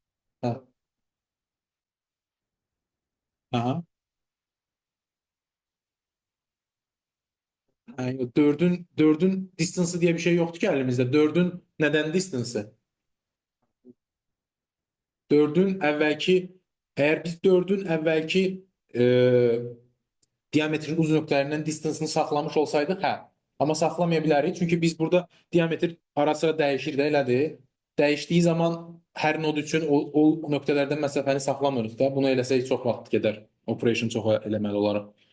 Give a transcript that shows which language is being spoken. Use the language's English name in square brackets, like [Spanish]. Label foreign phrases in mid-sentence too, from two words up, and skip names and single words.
[Azerbaijani] Hə. Aha. [Turkish] Yəni 4'ün distance'ı diye bir şey yoktu ki elimizde. 4'ün neden distance'ı? 4'ün evvelki eğer biz 4'ün evvelki [Azerbaijani] diametrin uzun nöqtələrindən distance'ını saxlamış olsaydıq, [Turkish] hə. [Azerbaijani] Amma saxlamaya bilərik. Çünki biz burada diametr ara sıra dəyişir də, elədir. Dəyişdiyi zaman hər nod üçün o nöqtələrdən məsafəni saxlamırıq da. Bunu eləsək çox vaxt gedər. Operation çox eləməli olaraq.